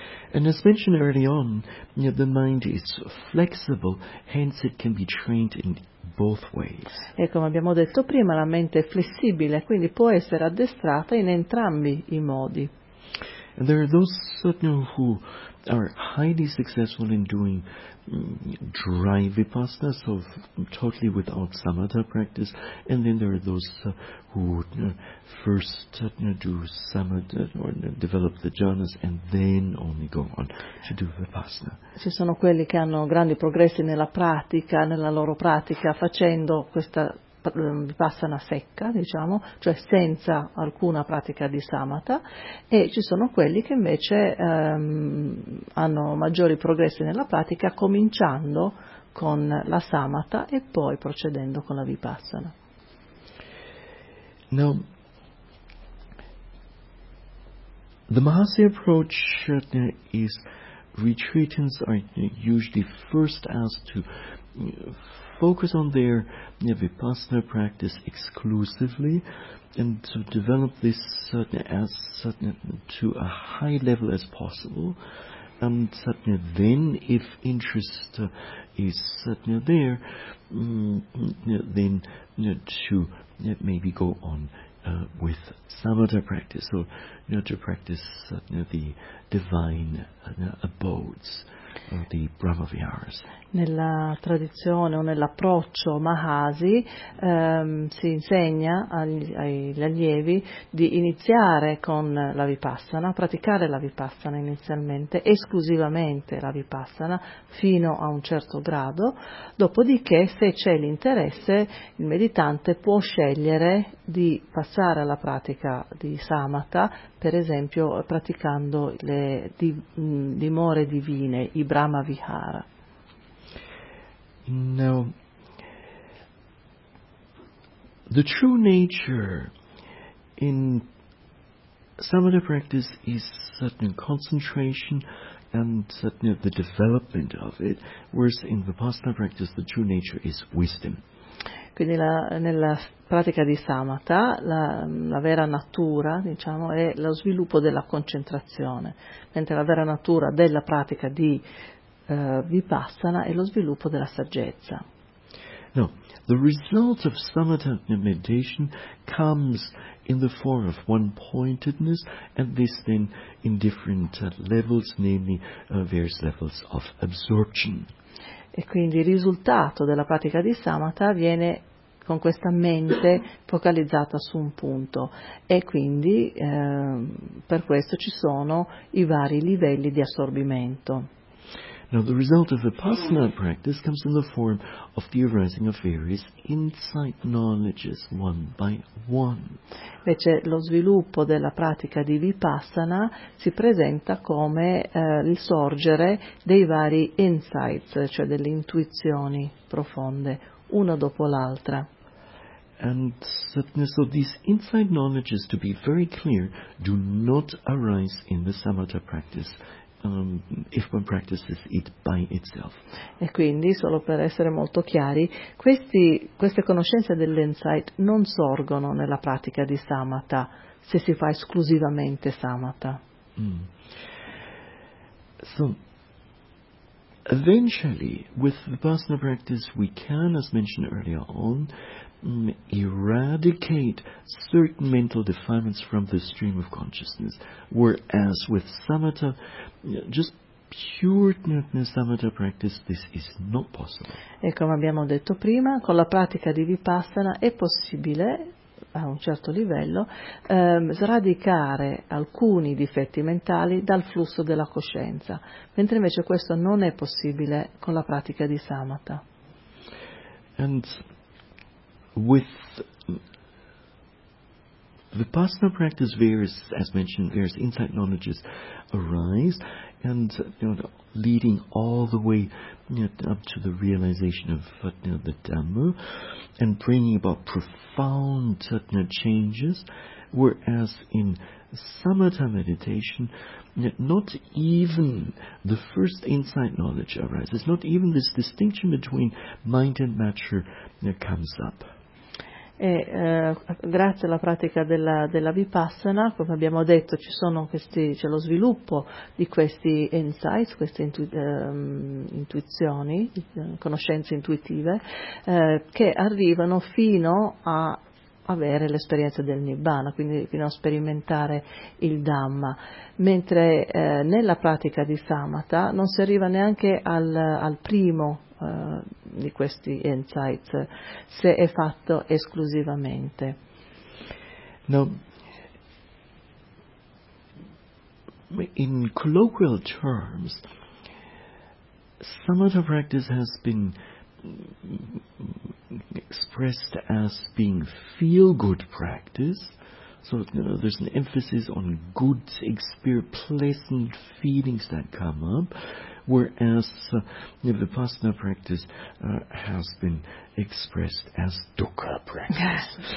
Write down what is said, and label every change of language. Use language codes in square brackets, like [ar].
[en] And as mentioned early on, the mind is flexible, hence it can be trained in both ways. [it] E come abbiamo detto prima, la mente è flessibile, quindi può essere addestrata in entrambi i modi. [en] And there are those who are highly successful in doing dry vipassana, so totally without samatha practice, and then there are those who first do samatha or develop the jhanas and then only go on to do vipassana. Ci sono quelli che hanno grandi progressi nella pratica, nella loro pratica, facendo questa vipassana secca, diciamo, cioè senza alcuna pratica di samatha, e ci sono quelli che invece hanno maggiori progressi nella pratica cominciando con la samatha e poi procedendo con la vipassana. Now, the Mahasi approach is retreatants are usually first asked to focus on their vipassana practice exclusively and to develop this to a high level as possible, and then if interest is there, then to maybe go on with samatha practice, so to practice the divine abodes. [it] Di Brahmaviharas. Nella tradizione o nell'approccio Mahasi si insegna agli allievi di iniziare con la vipassana, praticare la vipassana inizialmente, esclusivamente la vipassana, fino a un certo grado, dopodiché se c'è l'interesse il meditante può scegliere di passare alla pratica di samatha, per esempio praticando le dimore divine, i Brahmavihara. [en] Now, the true nature in samatha practice is certain concentration and certain the development of it, whereas in vipassana practice the true nature is wisdom. [it] Quindi nella pratica di samatha la vera natura, diciamo, è lo sviluppo della concentrazione, mentre la vera natura della pratica di vipassana è lo sviluppo della saggezza. [en] No, the result of samatha meditation comes in the form of one-pointedness, and this then in different levels, namely various levels of absorption. [it] E quindi il risultato della pratica di samatha viene con questa mente focalizzata su un punto, e quindi per questo ci sono i vari livelli di assorbimento. [en] Now the result of the vipassana practice comes in the form of the arising of various insight knowledges one by one. [it] Invece lo sviluppo della pratica di vipassana si presenta come il sorgere dei vari insights, cioè delle intuizioni profonde, una dopo l'altra. [en] And so these insight knowledges, to be very clear, do not arise in the samatha practice. If one practices it by itself. [it] E quindi, solo per essere molto chiari, queste conoscenze dell'insight non sorgono nella pratica di samatha se si fa esclusivamente samatha. [en] So, eventually, with vipassana practice, we can, as mentioned earlier on, eradicate certain mental defilements from the stream of consciousness, whereas with samatha, just pure samatha practice, this is not possible. [it] E come abbiamo detto prima, con la pratica di vipassana è possibile a un certo livello sradicare alcuni difetti mentali dal flusso della coscienza, mentre invece questo non è possibile con la pratica di samatha. [en] And with vipassana practice, various, as mentioned, various insight knowledges arise, and leading all the way up to the realization of the Dhamma, and bringing about profound changes, whereas in samatha meditation, not even the first insight knowledge arises, not even this distinction between mind and matter comes up. [it] E grazie alla pratica della vipassana, come abbiamo detto, ci sono c'è lo sviluppo di questi insights, queste intuizioni, conoscenze intuitive, che arrivano fino a avere l'esperienza del Nibbana, quindi fino a sperimentare il Dhamma, mentre nella pratica di Samatha non si arriva neanche al primo di questi insights, se è fatto esclusivamente. [en] No. In colloquial terms, Samatha practice has been expressed as being feel-good practice, so you know, there's an emphasis on good, pleasant feelings that come up, whereas Vipassana practice has been expressed as dukkha practice.